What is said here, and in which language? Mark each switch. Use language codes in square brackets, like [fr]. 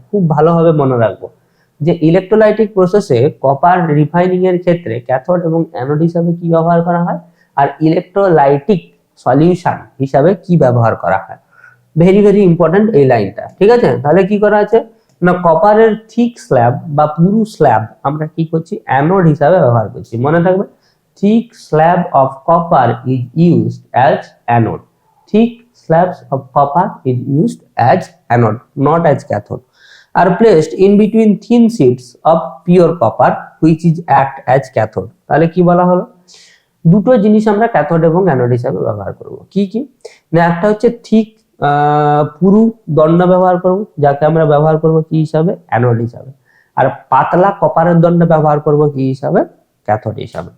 [bn] খুব ভালোভাবে মনে রাখবো যে ইলেকট্রোলাইটিক প্রসেসে কপার রিফাইনিং এর ক্ষেত্রে ক্যাথোড এবং অ্যানোড হিসাবে কি ব্যবহার করা হয়, আর ইলেকট্রোলাইটিক সলিউশন হিসাবে কি ব্যবহার করা হয়। ভেরি ভেরি ইম্পর্টেন্ট এই লাইনটা। ঠিক আছে, তাহলে কি করা আছে না, কপারের থিক স্ল্যাব বা পুরু স্ল্যাব আমরা কি করছি, অ্যানোড হিসাবে ব্যবহার করছি। মনে থাকবে, [en] thick slab of copper is used as anode. Thick slabs of copper is used as anode, not as cathode. Are placed in between thin sheets of pure copper, which is act as cathode. [bn] তাহলে কি বলা হলো, দুটো জিনিস আমরা cathode এবং anode হিসাবে ব্যবহার করব। কি কি না, একটা হচ্ছে থিক পুরু দণ্ড ব্যবহার করব, যাকে আমরা ব্যবহার করব কি হিসাবে, অ্যানোড হিসাবে। আর পাতলা কপারের দণ্ড ব্যবহার করব কি হিসাবে, ক্যাথোড হিসাবে।